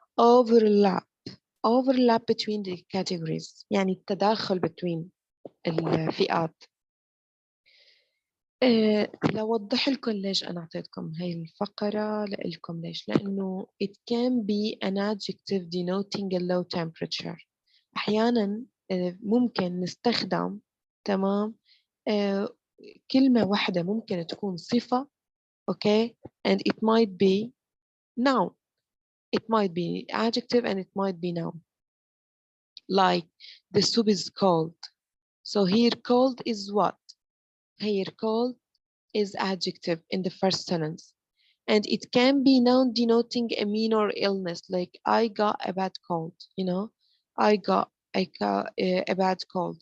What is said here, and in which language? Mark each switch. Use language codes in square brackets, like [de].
[en] overlap between the categories، [ar] يعني التداخل [en] between [ar] الفئات. لو أوضح لكم ليش أنا أعطيتكم هاي الفقرة لكم، ليش؟ لأنه [en] it can be an adjective denoting a low temperature. [ar] أحيانا ممكن نستخدم، تمام، كلمة واحدة ممكن تكون صفة، [en] okay, and it might be noun. It might be adjective and it might be noun. Like the soup is cold. So here cold is what? Here cold is adjective in the first sentence. And it can be noun denoting a minor illness, like I got a bad cold, you know, I got a bad cold.